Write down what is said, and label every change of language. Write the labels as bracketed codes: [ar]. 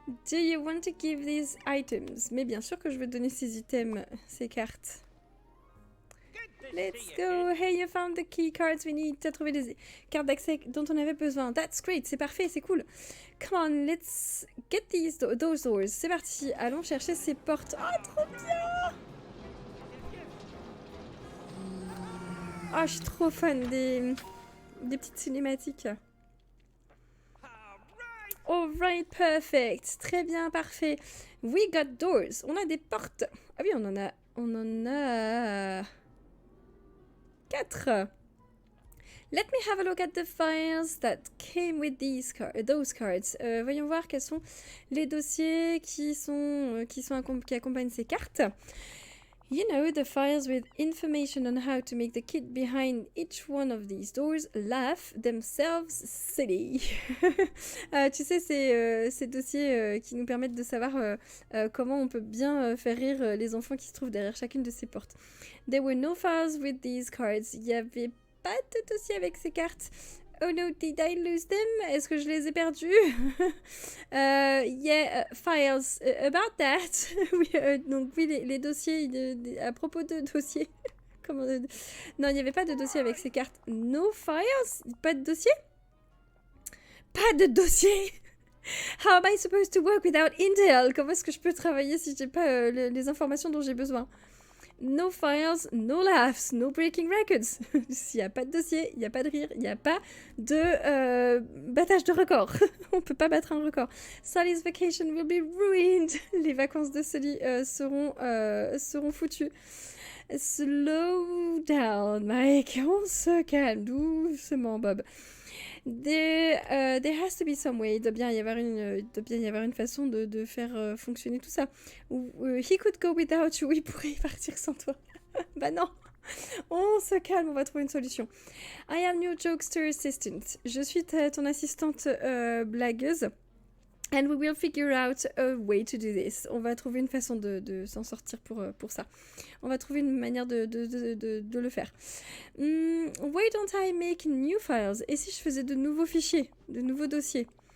[en] Do you want to give these items? [fr] Mais bien sûr que je veux donner ces items, ces cartes. [en] Let's go! Hey, you found the key cards we need. [fr] T'as trouvé les cartes d'accès dont on avait besoin. [en] That's great, [fr] c'est parfait, c'est cool. [en] Come on, let's get those doors. [fr] C'est parti, allons chercher ces portes. Oh, trop bien! Oh, je suis trop fan des petites cinématiques. [en] Alright, perfect. [fr] Très bien, parfait. [en] We got doors. [fr] On a des portes. Ah oui, on en a 4. [en] Let me have a look at the files that came with those cards. [fr] Voyons voir quels sont les dossiers qui accompagnent ces cartes. [en] You know, the files with information on how to make the kit behind each one of these doors laugh themselves silly. [fr] Tu sais, ces dossiers qui nous permettent de savoir comment on peut bien faire rire les enfants qui se trouvent derrière chacune de ces portes. [en] There were no files with these cards. [fr] Il n'y avait pas de dossier avec ces cartes. [en] Oh no, did I lose them? [fr] Est-ce que je les ai perdus? [en] Yeah, files about that. [fr] Oui, donc oui, les dossiers, à propos de dossiers. Comment, non, il n'y avait pas de dossier avec ces cartes. [en] No files? [fr] Pas de dossier? Pas de dossier! [en] How am I supposed to work without Intel? [fr] Comment est-ce que je peux travailler si j'ai pas les informations dont j'ai besoin? [en] No files, no laughs, no breaking records. [fr] S'il n'y a pas de dossier, il n'y a pas de rire, il n'y a pas de battage de record. On peut pas battre un record. [en] Sully's vacation will be ruined. [fr] Les vacances de Sully seront foutues. [en] Slow down, Mike. [fr] On se calme doucement, Bob. [en] There has to be some way. [fr] Il doit bien y avoir une façon de faire fonctionner tout ça. [en] He could go without you. [fr] Il pourrait y partir sans toi. Bah non. On se calme, on va trouver une solution. [en] I am your jokester assistant. [fr] Je suis ton assistante blagueuse. [en] And we will figure out a way to do this. [fr] On va trouver une façon de s'en sortir pour ça. On va trouver une manière de le faire. [en] Why don't I make new files? [fr] Et si je faisais de nouveaux fichiers, de nouveaux dossiers?